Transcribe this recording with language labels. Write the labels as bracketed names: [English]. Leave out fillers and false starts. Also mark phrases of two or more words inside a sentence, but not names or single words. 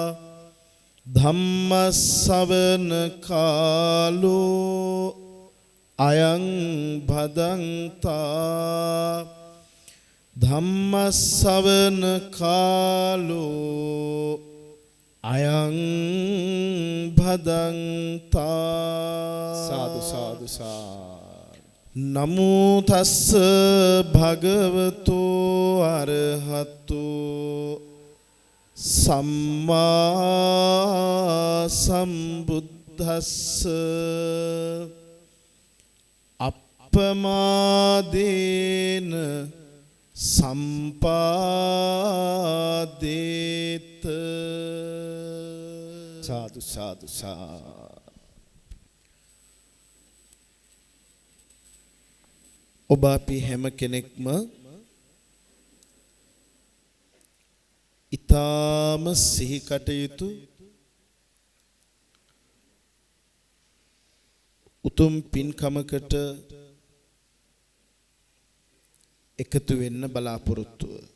[Pali] ධම්ම ශ්‍රවණ කාලෝ අයං භදන්තා. ධම්ම ශ්‍රවණ කාලෝ අයං භදන්තා. සාදු සාදු සාදු. නමෝ තස්ස භගවතු අරහතෝ සම්මා සම්බුද්දස්ස. අප්පමාදේන සම්පාදේත. සාදු සාදු සාදු. [Sinhala] ඔබ අපි හැම කෙනෙක්ම ඊ타ම සිහි කටයුතු උතුම් පින්කමකට එකතු වෙන්න බලාපොරොත්තුව.